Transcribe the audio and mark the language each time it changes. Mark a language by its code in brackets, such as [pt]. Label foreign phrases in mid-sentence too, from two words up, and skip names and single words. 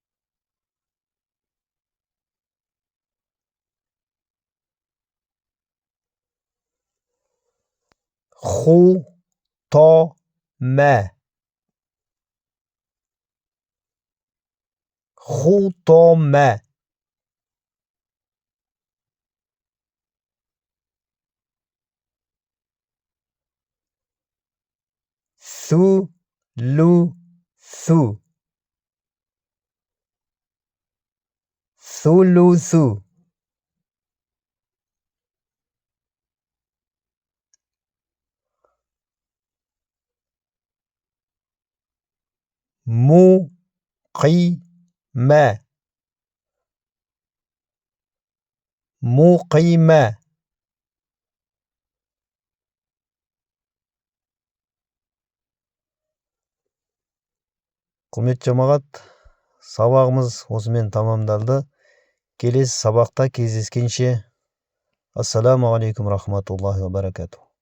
[ar] Хутомә. Хутомә. ثلث. ثلث. مقيمة. مقيمة. [kk] Құрметті жамағат, сабағымыз осымен тамамдалды. Келесі сабақта кездескенше. [ar] السلام عليكم رحمة الله وبركاته.